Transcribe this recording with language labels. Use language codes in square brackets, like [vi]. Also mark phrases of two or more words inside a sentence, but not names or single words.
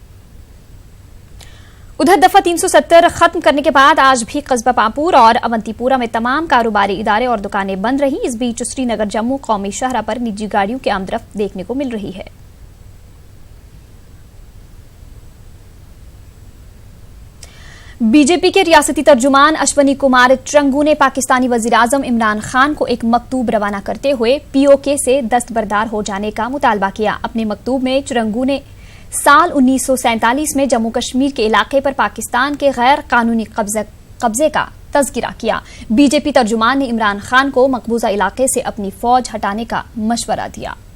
[ur] ادھر دفعہ 370 ختم کرنے کے بعد آج بھی قصبہ پامپور اور اونتی پورہ میں تمام کاروباری ادارے اور دکانیں بند رہیں۔ اس بیچ سری نگر جموں قومی شاہراہ پر نجی گاڑیوں کی آمد رفت دیکھنے کو مل رہی ہے۔ بی جے پی کے ریاستی ترجمان اشونی کمار ٹرنگو نے پاکستانی وزیراعظم عمران خان کو ایک مکتوب روانہ کرتے ہوئے پی او کے سے دستبردار ہو جانے کا مطالبہ کیا۔ اپنے مکتوب میں ٹرنگو نے سال 1947 میں جموں کشمیر کے علاقے پر پاکستان کے غیر قانونی قبضے کا تذکرہ کیا۔ بی جے پی ترجمان نے عمران خان کو مقبوضہ علاقے سے اپنی فوج ہٹانے کا مشورہ دیا۔